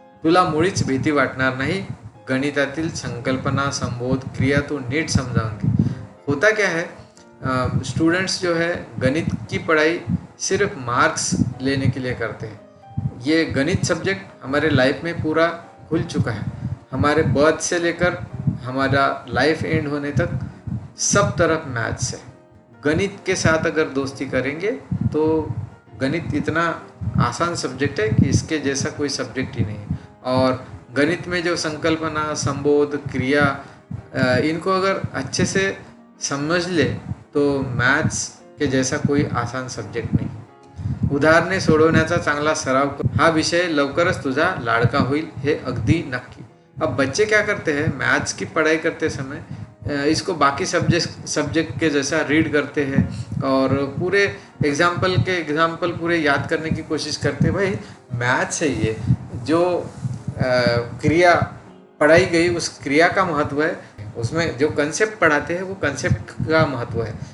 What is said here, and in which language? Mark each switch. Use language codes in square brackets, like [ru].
[mr] तुला मुळीच भीती वाटणार नाही. गणितातील संकल्पना, संबोध, क्रिया तो नीट समझाऊं की. [hi] होता क्या है, स्टूडेंट्स जो है गणित की पढ़ाई सिर्फ मार्क्स लेने के लिए करते हैं. ये गणित सब्जेक्ट हमारे लाइफ में पूरा खुल चुका है. हमारे बर्थ से लेकर हमारा लाइफ एंड होने तक सब तरफ मैथ्स है. गणित के साथ अगर दोस्ती करेंगे तो गणित इतना आसान सब्जेक्ट है कि इसके जैसा कोई सब्जेक्ट ही नहीं है. और गणित में जो संकल्पना, संबोध, क्रिया, इनको अगर अच्छे से समझ ले तो मैथ्स के जैसा कोई आसान सब्जेक्ट नहीं. [mr] उदाहरणे सोडवण्याचा चांगला सराव कर. हा विषय लवकरच तुझा लाडका होईल, हे अगदी नक्की. [hi] अब बच्चे क्या करते हैं, मैथ्स की पढ़ाई करते समय इसको बाकी सब्जेक्ट के जैसा रीड करते हैं और पूरे एग्जाम्पल पूरे याद करने की कोशिश करते हैं। भाई मैथ्स है ये, जो क्रिया पढ़ाई गई उस क्रिया का महत्व है, उसमें जो कंसेप्ट पढ़ाते हैं वो कंसेप्ट का महत्व है।